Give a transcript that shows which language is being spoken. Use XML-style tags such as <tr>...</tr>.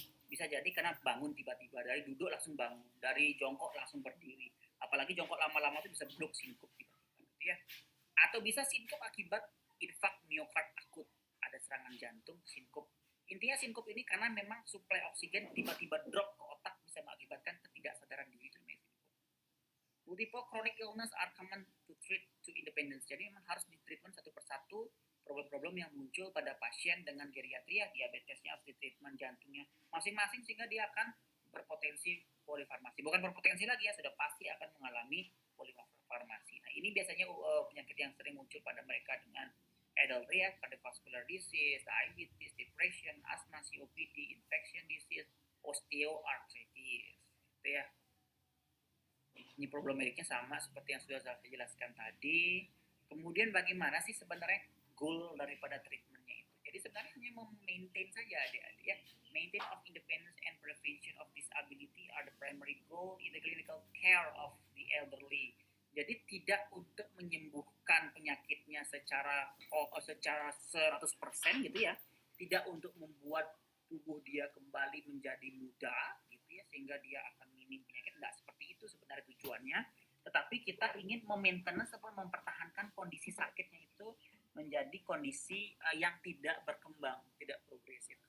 <id>Bisa jadi karena bangun tiba-tiba, dari duduk langsung bangun, dari jongkok langsung berdiri, apalagi jongkok lama-lama itu bisa blok sinkup tiba-tiba gitu ya. Atau bisa sinkup akibat infak miokard akut, ada serangan jantung, sinkup. Intinya sinkup ini karena memang suplai oksigen tiba-tiba drop ke otak bisa mengakibatkan ketidaksadaran diri itu</id> <en>Multiple chronic illness are common to treat to independence.</en> <id>Jadi memang harus ditreatment satu persatu problem-problem yang muncul pada pasien dengan geriatri, ya, diabetesnya harus ditreatment, jantungnya masing-masing, sehingga dia akan berpotensi polifarmasi. Bukan berpotensi lagi ya, sudah pasti akan mengalami polifarmasi. Nah, ini biasanya penyakit yang sering muncul pada mereka dengan adultery, ya, cardiovascular disease, diabetes, depression, asthma, COPD, infection disease, osteoarthritis. Itu ya. Ini problem mediknya sama seperti yang sudah saya jelaskan tadi. Kemudian bagaimana sih sebenarnya goal daripada treatmentnya itu? Jadi sebenarnya hanya memaintain saja adik-adik ya.</id> <en>Maintain of independence and prevention of disability are the primary goal in the clinical care of the elderly.</en> <id>Jadi tidak untuk menyembuhkan penyakitnya secara 100% gitu ya. Tidak untuk membuat tubuh dia kembali menjadi muda gitu ya, sehingga dia akan minim penyakit. Enggak seperti itu sebenarnya tujuannya, tetapi kita ingin memaintenance atau mempertahankan kondisi sakitnya itu menjadi kondisi yang tidak berkembang, tidak progresif.</id>